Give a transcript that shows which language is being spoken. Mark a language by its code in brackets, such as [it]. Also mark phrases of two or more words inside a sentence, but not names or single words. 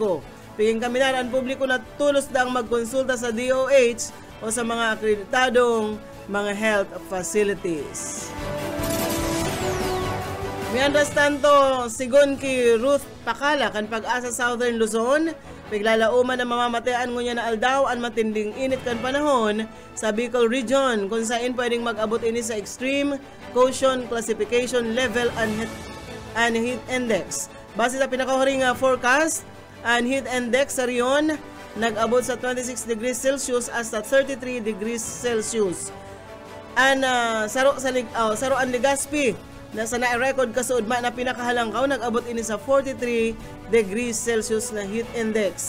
[bik] Piging kaminaran publiko na tulos daang magkonsulta sa DOH o sa mga akreditadong mga [en] health facilities. [es] Mientras tanto, [bik] sigon ki Ruth Pakala kan Pag-asa Southern Luzon, piglalauman na mamamatayan ngunya na aldaw ang matinding init kan panahon sa Bicol Region kung saan pwedeng mag-abot ini sa [en] extreme caution classification level and heat index. [bik] Base sa pinakahuring forecast, ang [en] heat index [bik] sa riyon nag-abot sa 26 [en] degrees Celsius [bik] hasta 33 [en] degrees Celsius. [bik] Saro ang Legazpi na sa na-record kasuod na pinakahalangkaw nag-abot ini sa 43 [en] degrees Celsius [bik] na [en] heat index.